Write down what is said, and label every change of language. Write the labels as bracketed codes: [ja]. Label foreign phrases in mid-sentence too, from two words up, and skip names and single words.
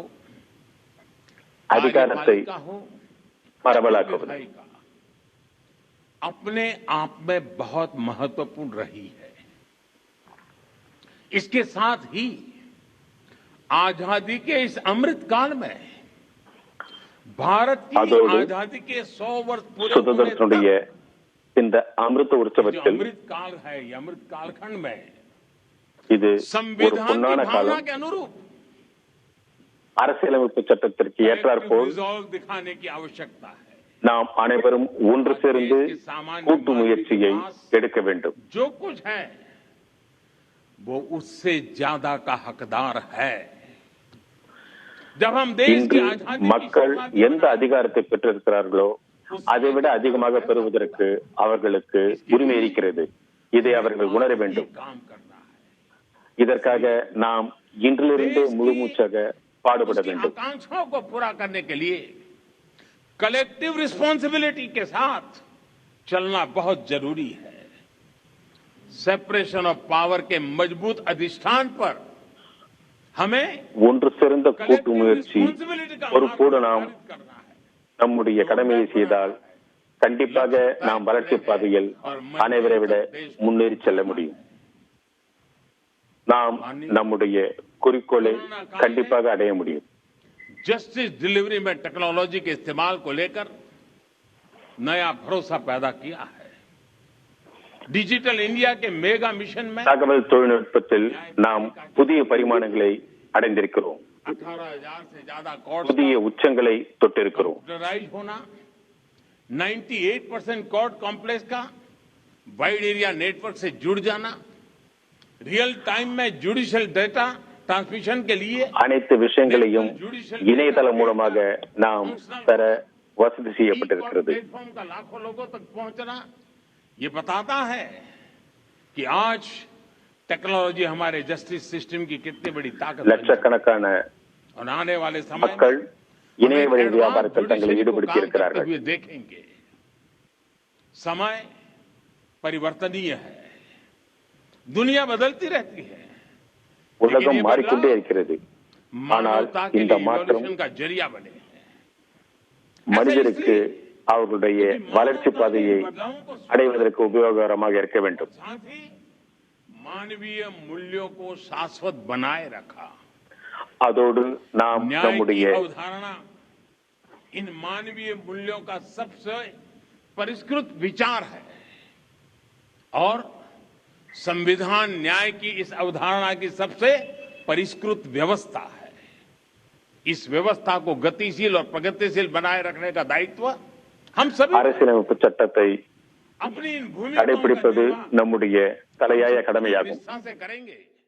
[ta] அதிகாரத்தை [hi] कार्यपालिका हो, [ta] பரவலாக்குவது [hi] विधायिका अपने आप में बहुत महत्वपूर्ण रही है। इसके साथ ही आजादी के इस अमृत काल में भारत की [ta] அதோடு [hi] आजादी के 100 वर्ष पूरे होने [ta] சுதந்திரத்தினுடைய [hi] तक [ta] இந்த அமிர்த [hi] जो [ta] உற்சவத்தில் [hi] अमृत काल है, ये अमृत कालखंड में [ta] இது ஒரு [hi] संविधान की [ta] பொன்னான [hi] भावना [ta] காலம். [hi] के अनुरूप [ta] அரசியலமைப்பு சட்டத்திற்கு ஏற்றாற்போல் [hi] रिजॉल्व दिखाने की आवश्यकता है। [ta] நாம் அனைவரும் ஒன்று சேர்ந்து கூட்டு முயற்சியை எடுக்க வேண்டும். [hi] जो कुछ है वो उससे ज्यादा का हकदार है। जब हम देश की [ta] இன்று [hi] आजादी [ta] மக்கள் எந்த அதிகாரத்தை பெற்றிருக்கிறார்களோ அதை விட அதிகமாக பெறுவதற்கு அவர்களுக்கு உரிமை இருக்கிறது. இதை அவர்கள் உணர வேண்டும். [hi] काम करना है, [ta] இதற்காக நாம் இன்றிலிருந்து முழுமூச்சாக பாடுபட [hi] उसकी [ta] வேண்டும். [hi] आकांक्षाओं को पूरा करने के लिए [en] collective responsibility [hi] के साथ चलना बहुत जरूरी है। [en] separation of power [hi] के मजबूत अधिष्ठान पर हमें [ta] ஒன்று சேர்ந்த கூட்டு [hi] कलेक्टिव [ta] முயற்சி [hi] रिस्पॉन्सिबिलिटी का [ta] பொறுப்போடு [hi] मार्ग [ta] நாம் [hi] निर्धारित करना है। [ta] நம்முடைய கடமையை செய்தால் கண்டிப்பாக நாம் வளர்ச்சி பாதையில் அனைவரை விட முன்னேறி செல்ல முடியும். நாம் நம்முடைய குறிக்கோளை கண்டிப்பாக அடைய முடியும். [en] justice delivery [hi] में टेक्नोलॉजी के इस्तेमाल को लेकर नया भरोसा पैदा किया है। डिजिटल इंडिया के [en] mega mission [hi] में [ta] தகவல் தொழில்நுட்பத்தில் நாம் புதிய பரிமாணங்களை அடைந்திருக்கிறோம். [hi] 18,000 से ज्यादा कोर्ट [ta] புதிய உச்சங்களை தொட்டிருக்கிறோம். [hi] कंप्यूटराइज होना, 98% [en] court complex [hi] का [en] wide area network [hi] से जुड़ जाना, [en] real time [hi] में [en] judicial data transmission [hi] के लिए [ta] அனைத்து விஷயங்களையும் இணையதளம் மூலமாக நாம் பெற வசதி செய்யப்பட்டிருக்கிறது. [hi] प्लेटफॉर्म का लाखों लोगों तक पहुंचना, ये बताता है कि आज टेक्नोलॉजी हमारे [en] justice system [hi] की कितनी बड़ी ताकत बन [ta] லட்சக்கணக்கான [hi] और आने वाले समय [ta] மக்கள் [hi] में [ta] இணைய வழி [hi] हम [ta] வியாபாரத்தில் [en] advanced [ta] தங்களை [en] judiciary [hi] को [ta] ஈடுபடுத்தி [hi] काम करते [ta] இருக்கிறார்கள். [hi] हुए देखेंगे। समय परिवर्तनीय है, दुनिया बदलती रहती है, [ta] உலகம் மாறிக்கொண்டே இருக்கிறது. ஆனால் [hi] मानवता के [ta] இந்த [hi] लिए [ta] மாற்றம் [hi] evolution का जरिया बने हैं। [ta] மனிதருக்கு அவர்களுடைய வளர்ச்சி பாதையை அடைவதற்கு உபயோகரமாக இருக்க வேண்டும். [hi] साथ ही मानवीय मूल्यों को शाश्वत बनाए रखा। [ta] அதோடு நாம் [hi] न्याय की [ta] நம்முடைய [hi] अवधारणा इन मानवीय मूल्यों का सबसे परिष्कृत विचार है और संविधान न्याय की इस अवधारणा की सबसे परिष्कृत व्यवस्था है। इस व्यवस्था को गतिशील और प्रगतिशील बनाए रखने का दायित्व हम सभी [ta] அரசியலமைப்பு சட்டத்தை [hi] अपनी इन भूमिकाओं का [ta] கடைபிடிப்பது [hi] निर्वाह [ta] நம்முடைய தலையாய கடமையாகும். [hi] निष्ठा से करेंगे।